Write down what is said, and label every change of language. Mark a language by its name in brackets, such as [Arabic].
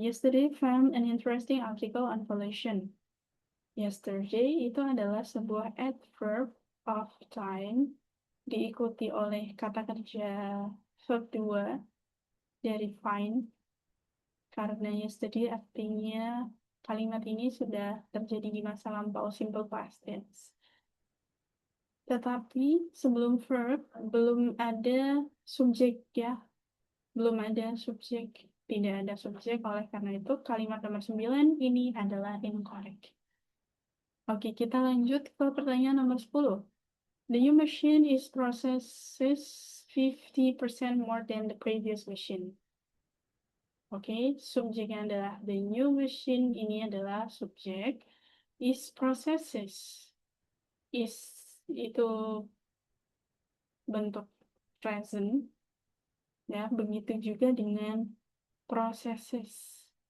[English] Yesterday found an interesting article on pollution. [Indonesian] Yesterday itu adalah sebuah adverb of time diikuti oleh kata kerja verb 2 dari find. Karena yesterday artinya kalimat ini sudah terjadi di masa lampau simple past tense. Tetapi sebelum verb belum ada subjek ya. Belum ada subjek, tidak ada subjek, oleh karena itu kalimat nomor 9 ini adalah incorrect. Oke, kita lanjut ke pertanyaan nomor 10. [English] The new machine is processes 50% more than the previous machine. [Indonesian] Oke, subjeknya adalah [English] the new machine, [Indonesian] ini adalah subjek, [English] is processes. [Indonesian] Is itu bentuk present, ya, begitu juga dengan processes.